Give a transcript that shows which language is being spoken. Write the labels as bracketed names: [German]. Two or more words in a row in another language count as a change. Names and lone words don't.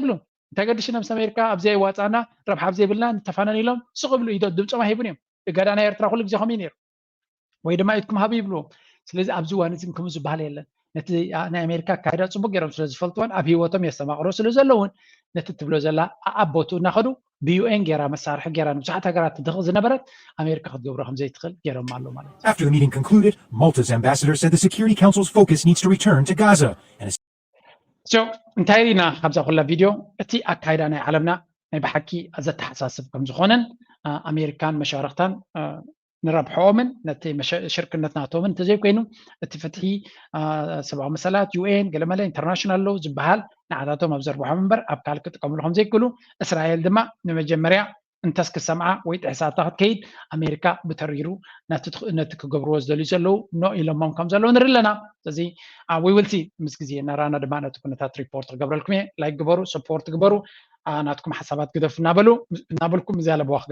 [Tigrinya] ይብሉ እንታይ ገድሽና ምስ ኣሜሪካ ኣብዘይ ዋፃና ረብሓ ኣብዘይብልና ንተፋነን ኢሎም ስቕብሉ ኢዶ ድምፆም ኣይሂቡን እዮም እገዳ ናይ ኤርትራ ኩሉ ግዜ ከምኡ ነይሩ ወይ ድማ ኢድኩም ሃቡ ይብልዎም ስለዚ ኣብዚ እዋን እዚ ከምኡ ዝበሃል የለን ነቲ ናይ ኣሜሪካ ካይዳ ፅቡቅ ገይሮም ስለ ዝፈልጥዎን ኣብ ሂወቶም የስተማቕሮ ስለ ዘለውን ነቲ ትብሎ ዘላ ኣቦቱ እናኸዱ ብዩኤን ጌራ መሳርሒ ጌራ ንብዙሓት ሃገራት ትድኽል ዝነበረት ኣሜሪካ ክትገብሮ ከም ዘይትኽእል ገይሮም ኣሎ ማለት እዩ [English] After the meeting concluded, Malta's ambassador said the Security Council's focus needs to return to Gaza. So, [Tigrinya] እንታይ ኢና ካብዛ ኩላ ቪድዮ እቲ ኣካይዳ ናይ ዓለምና ናይ ብሓቂ ዘተሓሳስብ ከም ዝኾነን ኣሜሪካን መሻርክታን ንረብሖምን ነቲ ሽርክነት ናቶምን እንተዘይኮይኑ እቲ ፍትሒ ሰብኣዊ መሰላት ዩኤን ገለመለ [English] international law [Tigrinya] ዝበሃል ንዓታቶም ኣብ ዘርብሖም እምበር ኣብ ካልእ ክጥቀምሉ ከም ዘይክእሉ እስራኤል ድማ ንመጀመርያ እንተስ ክሰምዓ ወይ ጥሕሳታ ክትከይድ ኣሜሪካ ብተሪሩ ነቲ ክገብርዎ ዝደልዩ ዘለዉ ኖ ኢሎሞም ከም ዘለዉ ንርኢ ኣለና ስለዚ [English] we will see [Tigrinya] ምስ ግዜ እናራና ድማ ነቲ ኩነታት ሪፖርት ክገብረልኩም እየ ላይክ ግበሩ ሰፖርት ግበሩ ናትኩም ሓሳባት ግደፍ እናበልኩም እዚ ያለ በዋክ